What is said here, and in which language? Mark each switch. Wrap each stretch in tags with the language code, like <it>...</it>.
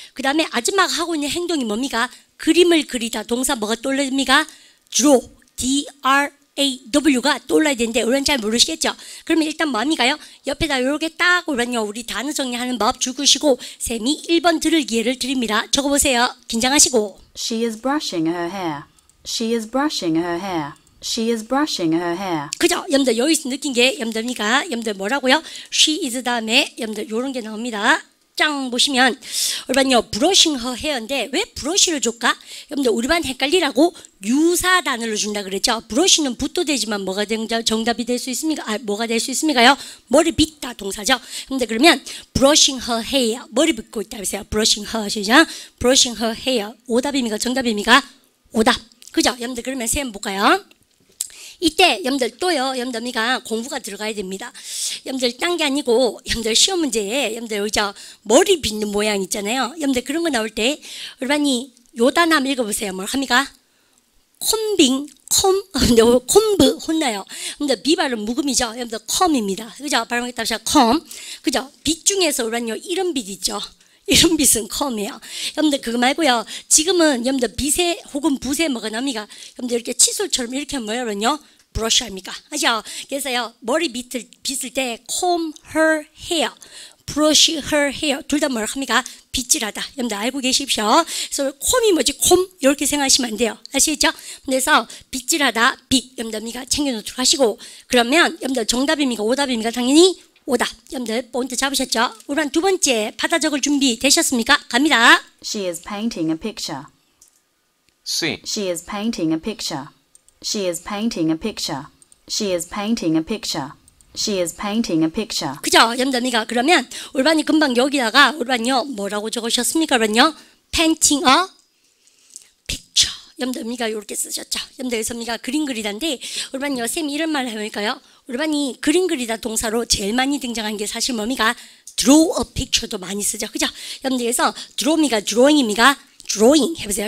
<ko>그 다음에 아줌마가 하고 있는 행동이 뭡니까? 그림을 그리다. 동사 뭐가 떠올립니까? draw. D-R-A-W가 떠올라야 되는데 우리는 잘 모르시겠죠? 그러면 일단 뭐합니까요? 옆에다 이렇게 딱 우리 단어 정리하는 법 죽으시고 쌤이 1번 들을 기회를 드립니다. 적어보세요. 긴장하시고.</ko> <en>She is brushing her hair. She is brushing her hair. She is brushing her hair.</en> <ko>그죠? 여러분들 여기서 느낀 게 여러분들 뭐라고요? She is 다음에 여러분들 요런 게 나옵니다. 짱 보시면 우리반요 브러싱 허 헤어인데 왜 브러쉬를 줄까? 여러분들 우리 반 헷갈리라고 유사 단어를 준다 그랬죠. 브러쉬는 붓도 되지만 뭐가 정답이 될 수 있습니까? 뭐가 될 수 있습니까요? 머리 빗다 동사죠. 근데 그러면</ko> <en>brushing her hair</en> <ko>머리 빗고 있다 그랬어요.</ko> <en>brushing her</en> <ko>시작.</ko> <en>brushing her hair</en> <ko>오답입니까? 정답입니까? 오답. 그죠? 여러분들 그러면 쌤 볼까요? 이때 여러분들 또요 여러분들 우리가 공부가 들어가야 됩니다. 여러분들 딴 게 아니고 여러분들 시험 문제에 여러분들 여기 머리 빗는 모양 있잖아요. 여러분들 그런 거 나올 때 여러분이 요 단어 한번 읽어보세요. 뭘 합니까? 콤브 혼나요. 근데 비발은 묵음이죠. 여러분들 컴입니다. 그죠? 발음했다 컴. 그죠? 빛 중에서 여러분요 이런 빛 있죠. 이런 빚은 come이에요. 여러분들 그거 말고요. 지금은 여러분들 빗에 혹은 붓에 뭐가 납니까? 여러분들 이렇게 칫솔처럼 이렇게 뭐냐면요. 브러쉬 합니까? 아시죠? 그래서요. 머리 빗을 때</ko> <en>comb her hair, brush her hair</en> <ko>둘 다 뭘 합니까? 빗질하다. 여러분들 알고 계십시오. 그래서 콤이 뭐지? 콤 이렇게 생각하시면 안 돼요. 아시겠죠? 그래서 빗질하다 빗 여러분들 챙겨놓도록 하시고 그러면 여러분들 정답입니까? 오답입니까? 당연히 오답. 여러분들 본드 잡으셨죠? 우선 두 번째 받아 적을 준비 되셨습니까? 갑니다.</ko> <en>She is painting a picture. C. She is painting a picture. She is painting a picture. She is painting a picture. She is painting a picture.</en> <ko>그죠? 여러분들 그러면 울반이 금방 여기다가 울반요 뭐라고 적으셨습니까? 울반요</ko> <en>painting a picture.</en> <ko>여러분들 이렇게 쓰셨죠? 여러분들 그림 그리다인데 울반요 쌤이 이런 말을 해볼까요? 울반이 그림 그리다 동사로 제일 많이 등장한 게 사실 뭡니까?</ko> <en>draw a picture</en> <ko>도 많이 쓰죠. 그죠? 여러분들 그래서 draw입니까? drawing입니까? drawing 해보세요.</ko>